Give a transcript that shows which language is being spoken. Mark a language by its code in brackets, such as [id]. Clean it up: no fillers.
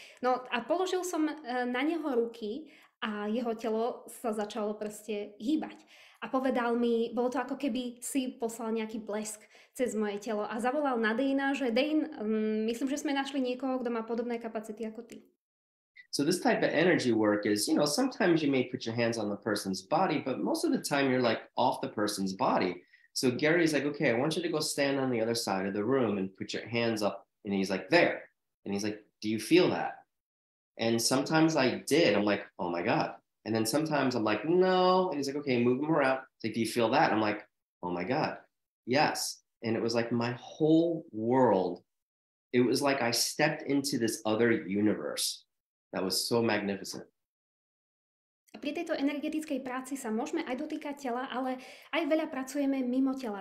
[sk] No a položil som na neho ruky a jeho telo sa začalo proste hýbať. A povedal mi, bolo to ako keby si poslal nejaký blesk cez moje telo, a zavolal na Dana, že Dane, myslím, že sme našli niekoho, kto má podobné kapacity ako ty. [en] So this type of energy work is, you know, sometimes you may put your hands on the person's body, but most of the time you're like off the person's body. So Gary's like, okay, I want you to go stand on the other side of the room and put your hands up. And he's like, there. And he's like, do you feel that? And sometimes I did. I'm like, oh my God. And then sometimes I'm like, no. And he's like, okay, move them around. He's like, do you feel that? And I'm like, oh my God, yes. And it was like my whole world. It was like I stepped into this other universe that was so magnificent. [sk] Pri tejto energetickej práci sa môžeme aj dotýkať tela, ale aj veľa pracujeme mimo tela.